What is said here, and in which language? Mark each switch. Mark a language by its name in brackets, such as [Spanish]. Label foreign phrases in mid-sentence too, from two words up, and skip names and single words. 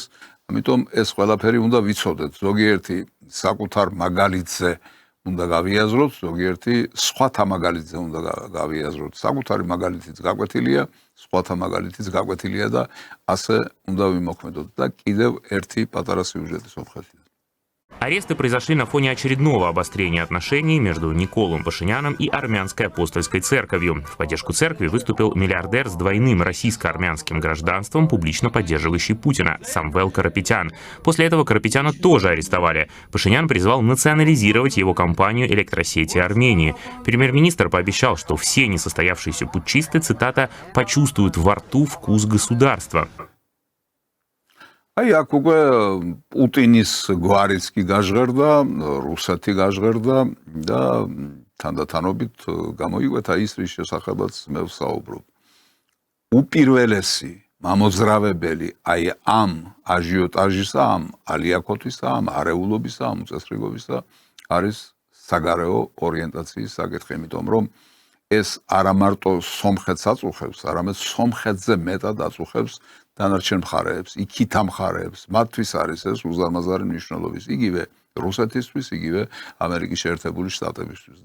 [Georgian] ამიტომ ეს ყველაფერი უნდა ვიცოდეთ. ზოგიერთი საკუთარ მაგალითზე უნდა გავიაზროთ, ზოგიერთი სხვათა მაგალითზე უნდა გავიაზროთ. საკუთარი მაგალითიც გაკვეთილია, სხვათა მაგალითიც გაკვეთილია და ასე უნდა ვიმოქმედოთ. და კიდევ ერთი პატარა სიუჟეტი სომხეთიდან. [Russian] Аресты произошли на фоне очередного обострения отношений между Николом Пашиняном и Армянской апостольской церковью. В поддержку церкви выступил миллиардер с двойным российско-армянским гражданством, публично поддерживающий Путина, Самвел Карапетян. После этого Карапетяна тоже арестовали. Пашинян призвал национализировать его компанию «Электросети Армении». Премьер-министр пообещал, что все несостоявшиеся путчисты, цитата, «почувствуют во рту вкус государства». [Georgian] აი აქ უკვე პუტინის გვარიც კი გაჟღერდა, რუსეთი გაჟღერდა და თანდათანობით გამოიკვეთა ის, რის შესახებაც მე ვსაუბრობ. უპირველესი მამოძრავებელი აი ამ აჟიოტაჟისა, ამ ალიაკოთისა, ამ არეულობისა, ამ უწესრიგობისა არის საგარეო ორიენტაციის საკითხი, იმიტომ რომ ეს არა მარტო სომხეთს აწუხებს, არამედ სომხეთზე მეტად აწუხებს დანარჩენ მხარეებს, იქით ამ მხარეებს, მათთვის არის ეს უზარმაზარი მნიშვნელობის, იგივე რუსეთისთვის, იგივე ამერიკის შეერთებული შტატებისთვის.